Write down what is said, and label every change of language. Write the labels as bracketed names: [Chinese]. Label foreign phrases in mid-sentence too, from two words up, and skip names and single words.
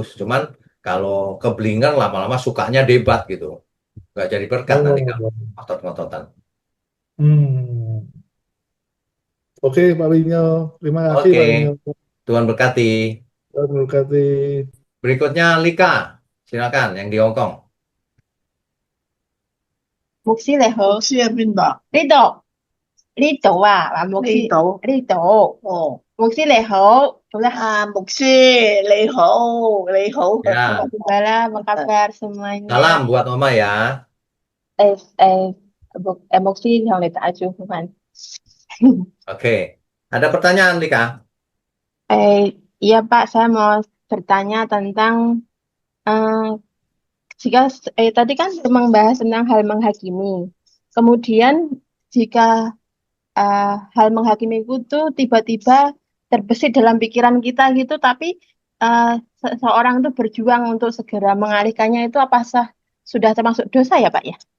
[Indonesian] Cuman kalau keblinger lama-lama sukanya debat gitu. Nggak jadi berkat nanti kalau Oh, ngotot-ngototan. hmm. Oke, Pak Wijno. Terima kasih, Oke, Pak Wijno. Tuhan berkati. Terima kasih. Berikutnya Lika, silakan yang di Hong Kong. [Cantonese] 牧師你好，牧師喺邊度？呢度啊，話牧師呢度呢度，哦，牧師你好，做得牧師你好，你好， [Indonesian] Ya, gimana apa kabar semuanya? salam buat Oma ya. [Cantonese] Eh, eh,牧師向你打招呼翻。 [Indonesian] Oke, ada pertanyaan Lika? Iya Pak, saya mau bertanya tentang eh, tadi kan membahas tentang hal menghakimi. Kemudian jika hal menghakimi itu tiba-tiba terbesit dalam pikiran kita gitu, tapi seseorang itu berjuang untuk segera mengalihkannya itu apa sudah termasuk dosa ya Pak ya?